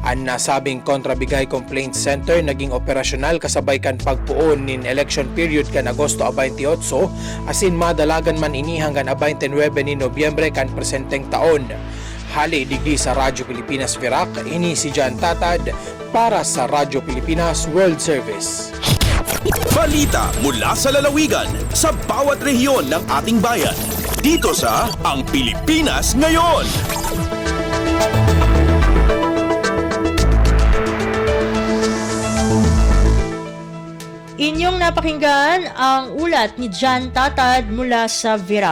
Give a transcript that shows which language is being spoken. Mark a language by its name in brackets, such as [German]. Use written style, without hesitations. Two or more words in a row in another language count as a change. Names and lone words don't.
[Bikol] Ang nasabing kontrabigay complaint center naging operasyonal kasabay kan pagpuon nin election period kan Agosto 28 asin madalagan man ini hanggang 29 ni Nobyembre kan presenteng taon. Hali digdi sa Radyo Pilipinas Virac, ini si Jan Tatad para sa Radyo Pilipinas World Service. [Filipino] Balita mula sa lalawigan sa bawat rehiyon ng ating bayan. Dito sa Ang Pilipinas Ngayon. Inyong napakinggan ang ulat ni Jan Tatad mula sa Virac.